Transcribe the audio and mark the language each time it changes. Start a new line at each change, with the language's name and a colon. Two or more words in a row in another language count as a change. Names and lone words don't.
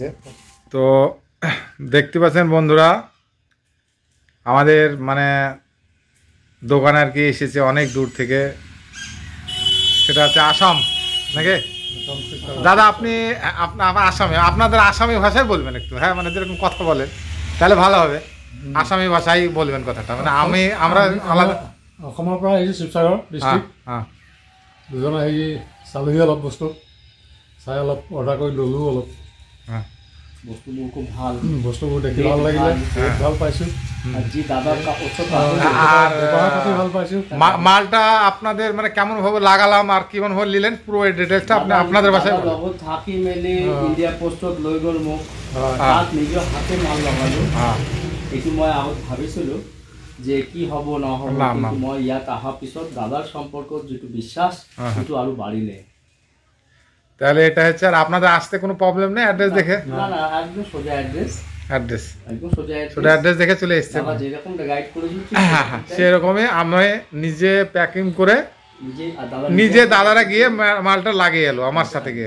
Bangla: তো দেখতে পাচ্ছেন বন্ধুরা, আমাদের মানে দোকানে আর কি এসেছে অনেক দূর থেকে, সেটা হচ্ছে আসাম নাকি দাদা? আপনি আসামে, আপনাদের আসামি ভাষায় বলবেন একটু, হ্যাঁ মানে যেরকম কথা বলেন তাহলে ভালো হবে। আসামি ভাষায় বলবেন কথাটা, মানে আমরা আলাদা।
Assamese: অসমৰ পৰা আহিছোঁ শিৱসাগৰ ডিষ্ট্ৰিক্ট। দুজনে আহি চালোহি অলপ বস্তু, চাই অলপ অৰ্ডাৰ কৰি ল'লোঁ অলপ। বস্তুবোৰ খুব ভাল, বস্তুবোৰ দেখি ভাল লাগিলে, ভাল পাইছোঁ।
Bangla: মালটা আপনাদের মানে কেমন ভাবে লাগালাম আর কেমন ভাবে নিলেন পুরো ডিটেইলসটা আপনি আপনাদের ভাষায় বলুন।
Assamese: লগত থাকি মেলি ইন্ডিয়া পোস্টত লৈ গ'ল মোক, তাত নিজৰ হাতে মাল লগালোঁ। এইটো মই আগত ভাবিছিলোঁ যে কি হ'ব নহ'ব, কিন্তু মই ইয়াত অহাৰ পিছত দাদাৰ সম্পৰ্কত যিটো বিশ্বাস সেইটো আৰু বাঢ়িলে।
Bangla: তাহলে এটা হচ্ছে, আর আপনাদের আসতে কোনো প্রবলেম নেই অ্যাড্রেস দেখে? না না, একদম সোজা অ্যাড্রেস, একদম সোজা অ্যাড্রেস দেখে চলে এসেছেন। দাদা যেরকম গাইড করেছিল সেরকমই আমি নিজে প্যাকিং করে নিজে দাদারা গিয়ে মালটা লাগিয়ে এলো আমার সাথে গিয়ে।